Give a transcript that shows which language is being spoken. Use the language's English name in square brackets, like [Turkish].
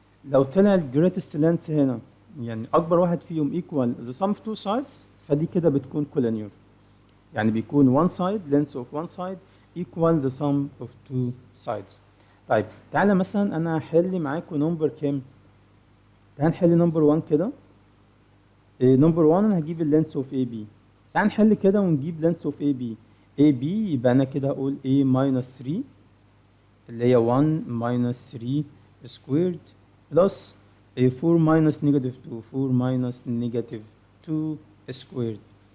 [Arabic] لو طلع الجريتست لينث هنا يعني اكبر واحد فيهم [English] equal the sum of two sides، [Arabic] فدي كده بتكون collinear. يعني بيكون [English] one side length of one side equal the sum of two sides. [Arabic] طيب تعالى مثلا انا هحل معاكم نمبر كام؟ تعالى نحل نمبر 1 كده. نمبر 1 انا هجيب اللينث اوف AB. تعالى نحل كده ونجيب لينث اوف AB. [English] AB [Arabic] يبقى انا كده اقول [English] A minus 3 اللي هي 1 minus 3 squared plus 4 minus negative 2 4 minus negative 2 squared.